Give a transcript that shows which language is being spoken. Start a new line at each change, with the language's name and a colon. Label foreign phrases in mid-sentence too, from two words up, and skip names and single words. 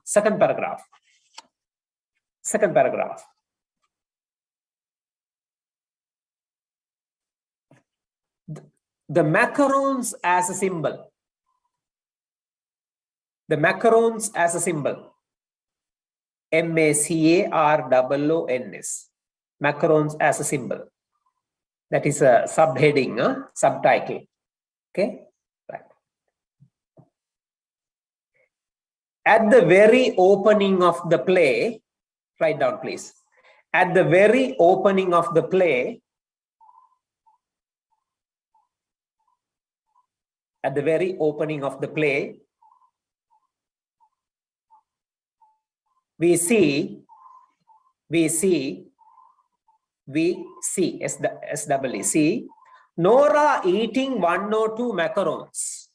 English: Second paragraph. Second paragraph. The macarons as a symbol. The macarons as a symbol. M-A-C-A-R-O-O-N-S. Macarons as a symbol. That is a subheading, subtitle. Okay, right. At the very opening of the play, write down please. At the very opening of the play, at the very opening of the play, we see Nora eating 1 or 2 macarons.